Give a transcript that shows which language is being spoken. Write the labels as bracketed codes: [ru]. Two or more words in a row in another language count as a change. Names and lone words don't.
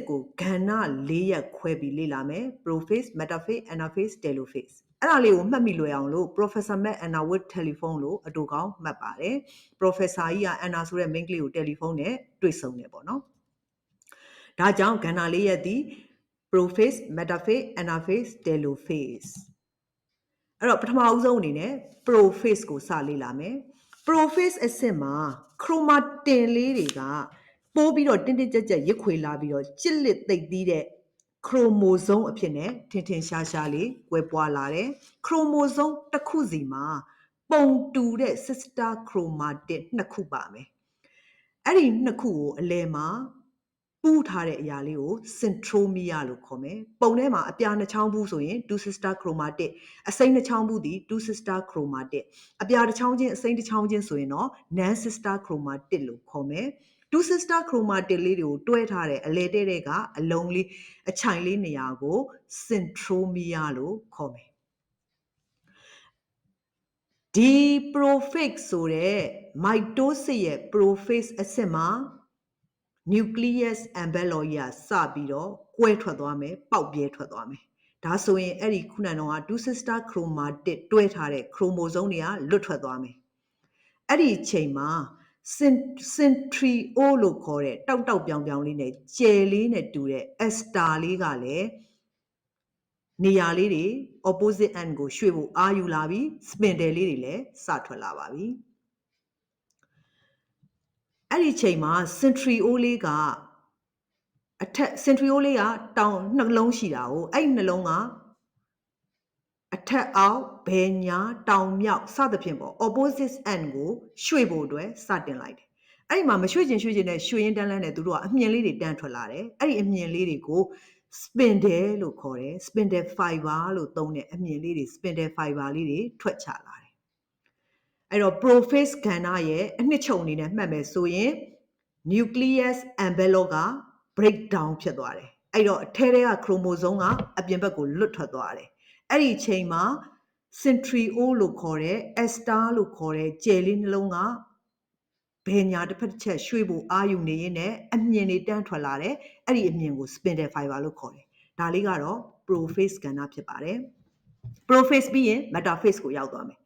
[my] ကိုကဏ္ဍ၄ရက်ခွဲပြီးလေ့လာမယ် [en] prophase, metaphase, anaphase, telophase [my] အဲ့ဒါလေးကိုမှတ်မိလွယ်အောင်လို့ [en] Professor Matt Anna with telephone [my] လို့အတူကောင်းမှတ်ပါတယ် Professor ကြီးက Anna ဆိုတဲ့မိန်းကလေးကိုတယ်လီဖုန်းနဲ့တွေ့ဆုံတယ်ပေါ့နော်ဒါ ကြောင့်ကဏ္ဍ၄ရက်သည် [en] prophase, metaphase, anaphase, telophase [my] အဲ့တော့ပထမဦးဆုံးအနေနဲ့ prophase ကိုစလေ့လာမယ် prophase အဆင့်မှာ chromatin လေးတွေကပိုးပြီးတော့တင်းတင်းကြပ်ကြပ်ရစ်ခွေလာ ပြီးတော့ကြစ်လက်သိပ်သီးတဲ့ chromosome အဖြစ်နဲ့ထင်ထင်ရှားရှားလေးကွဲပွားလာတယ် chromosome တစ်ခုစီမှာပုံတူ တဲ့ [en] sister chromatin [my] နှစ်ခုပါမယ်အဲ့ဒီနှစ်ခုကိုအလယ်မှာပူးထားတဲ့အရာလေးကို centromere လို့ခေါ်မယ်ပုံထဲမှာအပြာနှစ်ချောင်းဘူးဆိုရင် [en] two sister chromatin [my] အစိမ်းတစ်ချောင်းဘူးသည် [en] two sister chromatin [my] အပြာတစ်ချောင်းချင်းအစိမ်းတစ်ချောင်းချင်းဆိုရင်တော့ [en] non sister chromatin [my] လို့ခေါ်မယ် [en] two sister chromatin [my] လေးတွေကိုတွဲထားတဲ့အလဲတဲ့တဲ့ကအလုံးလေးအချိုင်လေးနေရာကို centromere လို့ခေါ်မယ် ဒီ prophase ဆိုတဲ့ mitosis ရဲ့ prophase အဆင့်မှာ [en] nucleus envelope [my] ကြီးကစပြီးတော့ကွဲထွက်သွားမယ်ပေါက်ပြဲ ထွက်သွားမယ်ဒါဆိုရင်အဲ့ဒီခုနကတော့ [en] two sister chromatin [my] တွဲထားတဲ့ chromosome တွေကလွတ်ထွက်သွားမယ်အဲ့ဒီအချိန်မှာ centriole လို့ခေါ်တဲ့တောက်တောက်ပြောင်ပြောင်လေးနဲ့ကျယ်လေးနဲ့တူတဲ့ ester လေးကလည်းနေရာလေးတွေ [en] opposite end [my] ကိုရွှေ့ဖို့အာယူလာပြီး spindle လေးတွေလည်းစထွက်လာပါပြီအဲ့ဒီချိန်မှာ centriole လေးက အထက် centriole ကတောင်နှလုံးရှိတာကိုအဲ့နှလုံးကအထက်အောက်ဘယ်ညာတောင်မြောက်စသဖြင့်ပေါ့ [en] opposite end [my] ကိုရွှေ့ဖို့အတွက်စတင်လိုက်တယ်အဲ့ဒီမှာမရွှေ့ချင်နဲ့ရွှေ့ရင်းတန်းလန်းနဲ့သူတို့ကအမြင်လေးတွေတန်းထွက်လာတယ်အဲ့ဒီအမြင်လေးတွေကို spindle လို့ ခေါ်တယ် [en] spindle fiber [my] လို့သုံးတဲ့အမြင်လေးတွေ [en] spindle fiber [my] လေးတွေထွက်ချလာတယ်အဲ့တော့ prophase ကဏ္ဍရဲ့အနှစ်ချုပ်အနေနဲ့မှတ်မယ်ဆိုရင် [en] nucleus envelope [my] က breakdown ဖြစ်သွားတယ်အဲ့တော့အထဲထဲက chromosome ကအပြင်ဘက်ကို လွတ်ထွက်သွားတယ်အဲ့ဒီအချိန်မှာ centriole လို့ခေါ်တဲ့ ester လို့ခေါ်တဲ့ကြယ်လေးနှလုံးကဘယ်ညာတစ်ဖက်တစ်ချက်ရွှေ့ဖို့အာယူနေရင်းနဲ့အမြင်တွေ တန်းထွက်လာတယ်အဲ့ဒီအမြင်ကို [en] spindle fiber [my] လို့ခေါ်တယ်ဒါလေးကတော့ prophase ကဏ္ဍဖြစ်ပါတယ် prophase ပြီးရင် metaphase ကိုရောက်သွားမယ်